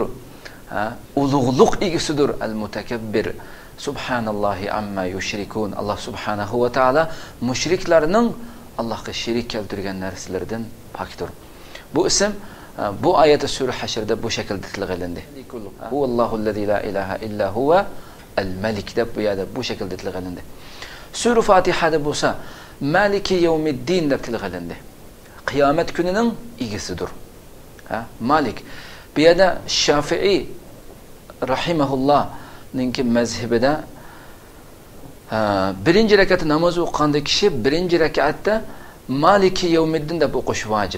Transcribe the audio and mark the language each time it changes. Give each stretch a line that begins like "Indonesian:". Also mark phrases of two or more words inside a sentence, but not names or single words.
Uzbek: Ulug'liq egasidir.
Arabic: المتكبر سبحان الله عما يشركون.
Uzbek: Alloh
Arabic: سبحانه وتعالى
Uzbek: mushriklarning Allohga sherik keltirgan narsalardan pokdir. Bu ism bu oyatda sura Hashrda bu shaklda tilg'ilindi.
Arabic: هو الله الذي لا إله إلا هو الملك
Uzbek: deb bu yerda bu shaklda tilg'ilindi. Sura Fatihada bo'lsa
Arabic: مالك يوم الدين
Uzbek: deb tilg'ilindi. Qiyomat kunining egasidir. Malik. Bu yerda Shafi'i rahimahullohning mazhabida birinchi rakatda namoz o'qiganda kishi birinchi rakatda
Arabic: مالك يوم الدين
Uzbek: deb o'qish vojib.